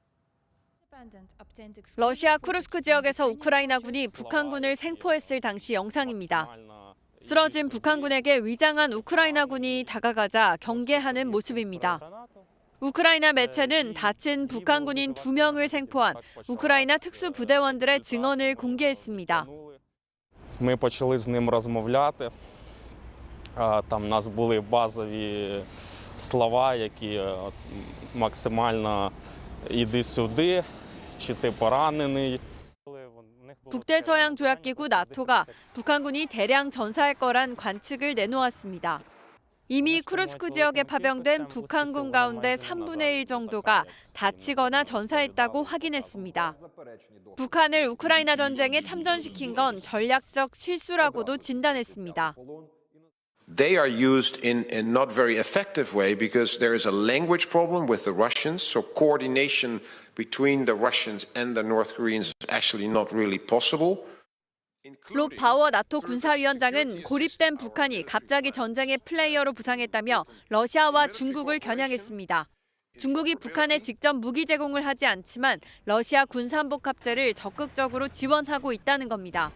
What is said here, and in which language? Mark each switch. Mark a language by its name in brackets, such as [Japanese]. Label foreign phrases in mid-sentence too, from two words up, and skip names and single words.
[Korean] 러시아 쿠르스크 지역에서 우크라이나군이 북한군을 생포했을 당시 영상입니다. 쓰러진 북한군에게 위장한 우크라이나군이 다가가자 경계하는 모습입니다. 우크라이나 매체는 다친 북한군인 2명을 생포한 우크라이나 특수부대원들의 증언을 공개했습니다. [Ukrainian] Ми почали з ним розмовляти. Там у нас були базові слова, які максимально іди сюди, чи ти поранений. [Korean] 북대서양 조약기구 나토가 북한군이 대량 전사할 거란 관측을 내놓았습니다. 이미 쿠르스크 지역에 파병된 북한군 가운데 3분의 1 정도가 다치거나 전사했다고 확인했습니다. 북한을 우크라이나 전쟁에 참전시킨 건 전략적 실수라고도 진단했습니다. [English] They are used in a not very effective way because there is a language problem with the Russians, so coordination between the Russians and the North Koreans is actually not really possible. [Korean] 롭 바워 나토 군사위원장은 고립된 북한이 갑자기 전쟁의 플레이어로 부상했다며 러시아와 중국을 겨냥했습니다. 중국이 북한에 직접 무기 제공을 하지 않지만 러시아 군산복 합체를 적극적으로 지원하고 있다는 겁니다.